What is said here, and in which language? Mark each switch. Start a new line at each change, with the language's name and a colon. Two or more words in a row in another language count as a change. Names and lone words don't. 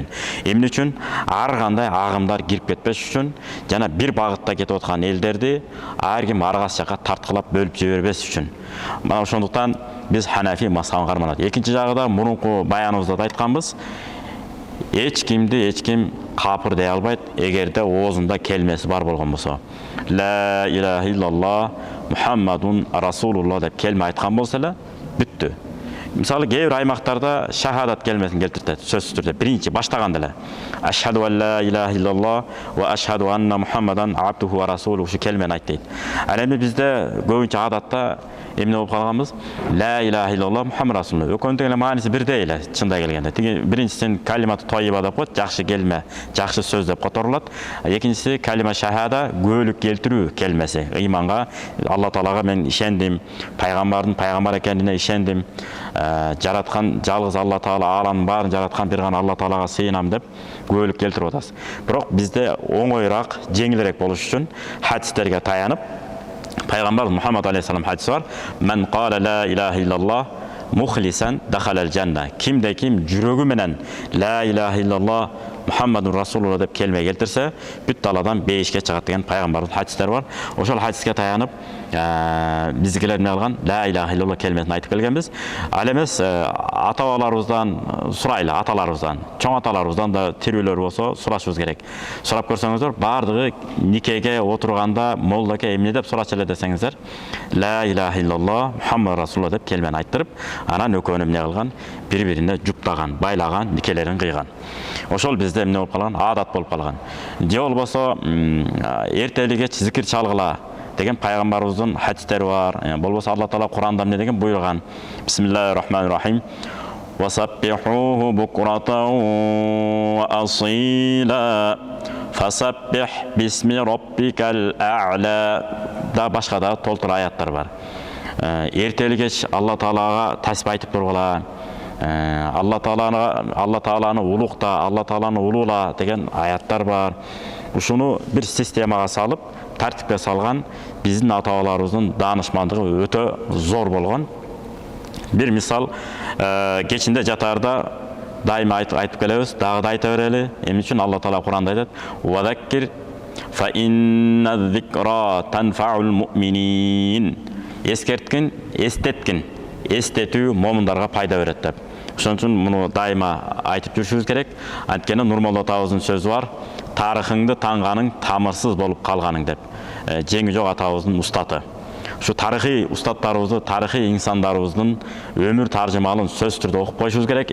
Kyrgyz: Эмне үчүн ар кандай агымдар кирип кетпеш үчүн жана бир багытта кетип аткан элдерди ар ким аргасы жака тарткылап бөлүп жибербес үчүн. Мына ошондуктан биз Ханафи мазхабын карманат. Экинчи жагы да мурунку баяныбызда да айтканбыз. Эч ким капыр дей албайт, эгерде оозунда келмеси бар болгон болсо.
Arabic: لا إله إلا الله محمد رسول الله
Kyrgyz: деп келме айткан болсо эле бүттү. Мисалы кээ бир аймактарда шахадат келмесин келтирет, сөзсүз түрдө биринчи баштаганда эле.
Arabic: أشهد أن لا إله إلا الله وأشهد أن محمدا عبده ورسوله
Kyrgyz: ушу келмени айт дейт. Ал эми бизде көбүнчө адатта эмне болуп калганбыз?
Arabic: لا إله إلا الله محمد رسول الله.
Kyrgyz: Экөөнүн эле мааниси бирдей эле, чындап келгенде. Тиги биринчисин
Arabic: كلمة طيبة
Kyrgyz: деп коет, жакшы келме, жакшы сөз деп которулат. Экинчиси
Arabic: كلمة شهادة,
Kyrgyz: күбөлүк келтирүү келмеси. Ыйманга, Алла Таалага мен ишендим, пайгамбардын пайгамбар экенине ишендим. Жараткан жалгыз Алла Таала аламдын баарын жараткан бир гана Алла Таалага сыйынам деп күбөлүк келтирип атасыз. Бирок бизде оңоюраак, жеңилирээк болуш үчүн хадистерге таянып Пайгамбар Мухаммад алейхиссалам хадиси бар.
Arabic: من قال لا إله إلا الله مخلصا دخل الجنة.
Kyrgyz: Кимде ким жүрөгү менен
Arabic: لا إله إلا الله محمد رسول الله
Kyrgyz: деп келме келтирсе, бүт даладан бейишке чыгат деген пайгамбардын хадистери бар. Ошол хадиске таянып, биздикилер эмне кылган?
Arabic: لا إله إلا الله
Kyrgyz: келмесин айтып келгенбиз. Ал эмес ата-бабаларыбыздан сурайлы, аталарыбыздан, чоң аталарыбыздан да тирүүлөр болсо сурашыбыз керек. Сурап көрсөңүздөр, бардыгы никеге отурганда молдаке эмне деп сурачу эле десеңиздер,
Arabic: لا إله إلا الله محمد رسول الله
Kyrgyz: деп келмени айттырып, анан экөөнү эмне кылган? Бири-бирине жуптаган, байлаган, никелерин кыйган. Ошол бизде эмне болуп калган? Адат болуп калган. Же болбосо эртели кеч зикир чалгыла деген пайгамбарыбыздын хадистери бар. Болбосо Алла Таала Куранда эмне деген буйруган?
Arabic: بسم الله الرحمن الرحيم وسبحوه بكرة وأصيلا. فسبح باسم ربك الأعلى.
Kyrgyz: Да башка да толтур аяттар бар. Эртели кеч Алла Таалага тасбih айтып тургула. Алла Тааланы улукта, Алла Тааланы улуула деген аяттар бар. Ушуну бир системага салып, тартипке салган биздин ата-бабаларыбыздын даанышмандыгы өтө зор болгон. Бир мисал, кечинде жатаарда дайыма айтып келебиз, дагы да айта берели. Эмне үчүн Алла Таала Куранда айтат:
Arabic: "وذكر فإن الذكرى تنفع المؤمنين."
Kyrgyz: Эскерткин, эстеткин, эстетүү момундарга пайда берет деп. Ошон үчүн муну дайыма айтып жүрүшүбүз керек. Анткени Нурмолла атабыздын сөзү бар: "Тарыхыңды таңганың тамырсыз болуп калганың" деп. Жеңи жок атабыздын устаты. Ушу тарыхый устаттарыбызды, тарыхый инсандарыбыздын өмүр таржымалын сөз түрдө окуп коюшубуз керек.